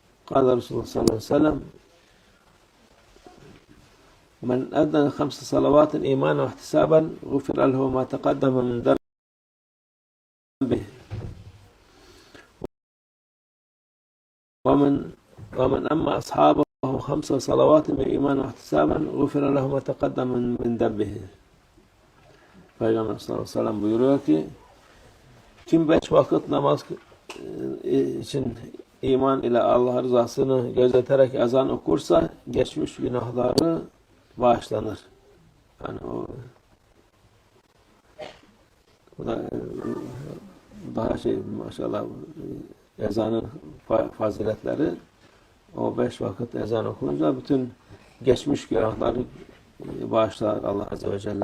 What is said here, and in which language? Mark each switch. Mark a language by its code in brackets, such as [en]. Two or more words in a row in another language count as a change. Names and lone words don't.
[ar] قال رسول الله صلى الله عليه وسلم من أدى 5 صلوات إيمانا واحتسابا غفر له ما تقدم من ذنبه ومن أما أصحابه 5 صلوات إيمانا واحتسابا غفر له ما تقدم من ذنبه. [tr] Peygamber sallallahu aleyhi ve sellem buyuruyor ki kim 5 vakit namaz için iman ile Allah rızasını gözeterek ezan okursa geçmiş günahları bağışlanır. Yani bu da daha maşallah ezanın faziletleri o 5 vakit ezan okununca bütün geçmiş günahları bağışlar Allah Azze ve Celle.